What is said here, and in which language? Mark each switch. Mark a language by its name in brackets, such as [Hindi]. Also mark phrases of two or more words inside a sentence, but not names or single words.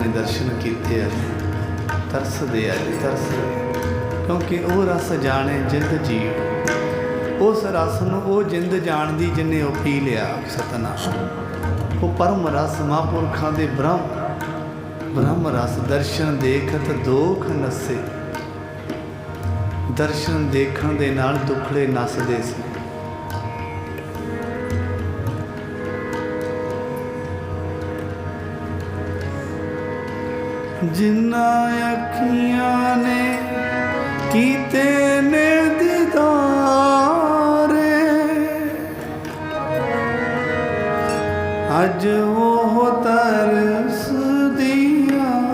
[Punjabi] ਦਰਸ਼ਨ ਕੀਏ ਤਰਸਦੇ ਆ ਤਰਸਦੇ, ਕਿਉਂਕਿ ਵੋ ਰਸ ਜਾਣੇ ਜਿੰਦ ਜੀਵ, ਉਸ ਰਸ ਨੂੰ ਵੋ ਜਿੰਦ ਜਾਣਦੀ ਜਿਨ੍ਹੇ ਵੋ ਪੀ ਲਿਆ। ਸਤਨਾਮ। ਵੋ ਪਰਮ ਰਸ ਮਹਾਪੁਰਖਾ ਦੇ ਬ੍ਰਹਮ ਰਸ, ਦਰਸ਼ਨ ਦੇਖਤ ਦੋਖ ਨਸੇ, ਦਰਸ਼ਨ ਦੇਖਣ ਦੇ ਨਾਲ ਦੁਖੜੇ ਨਸਦੇ ਸੀ। ਜਿੰਨਾ ਅਖੀਆਂ ਨੇ ਕੀਤੇ ਨੇ ਦੀਦਾਰੇ, ਅਜ ਵੋ ਤਰਸ ਦਿਆ।